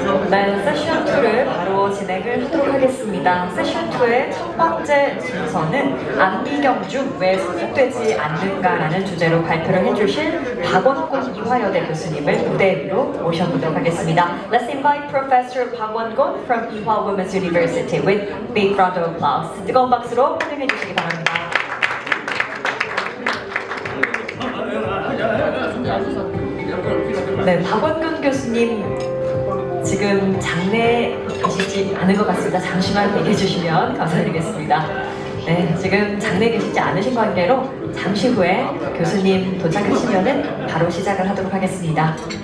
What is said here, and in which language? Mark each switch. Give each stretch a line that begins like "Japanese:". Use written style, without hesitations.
Korean: 네, 세션 2를 바로 진행을 하도록 하겠습니다. 세션 2의 첫 번째 순서는 안미경 중 왜 소속되지 않는가라는 주제로 발표를 해주실 박원곤 이화여대 교수님을 무대 위로 모셔보도록 하겠습니다.
English: Let's invite Professor 박원곤 from Ewha Women's University with big round of applause.
Korean: 뜨거운 박수로 환영해 주시기 바랍니다. 네, 박원곤 교수님 지금 장내에 계시지 않은 것 같습니다. 잠시만 얘기해 주시면 감사드리겠습니다. 네, 지금 장내에 계시지 않으신 관계로 잠시 후에 교수님 도착하시면은 바로 시작을 하도록 하겠습니다.